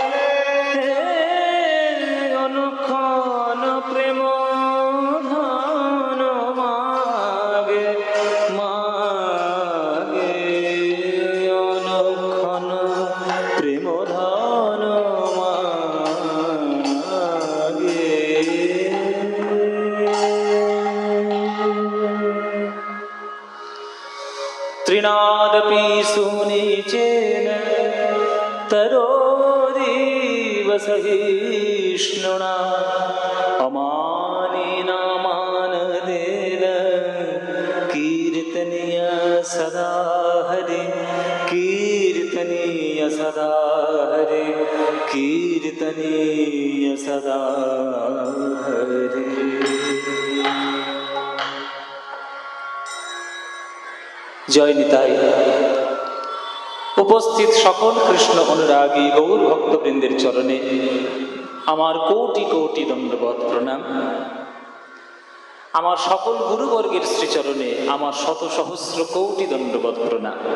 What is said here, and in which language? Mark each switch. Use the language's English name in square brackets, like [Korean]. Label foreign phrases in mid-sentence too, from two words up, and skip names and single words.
[Bangla] অনুক্ষণ প্রেম ধন মাগে মাগে, অনুক্ষণ প্রেম ধন মাগে। [Sanskrit] तृणादपि सुनिचेन तरोरीव सहिष्णुना, अमानिना मानदेन कीर्तनीय सदा हरि, कीर्तनीय सदा हरि, कीर्तनीय सदा हरि। [Bangla] জয় নিতাই। উপস্থিত সকল কৃষ্ণ অনুরাগী গৌর ভক্তবৃন্দের চরণে আমার কোটি কোটি দণ্ডবৎ প্রণাম। আমার সকল গুরুবর্গের শ্রীচরণে আমার শত সহস্র কোটি দণ্ডবৎ প্রণাম।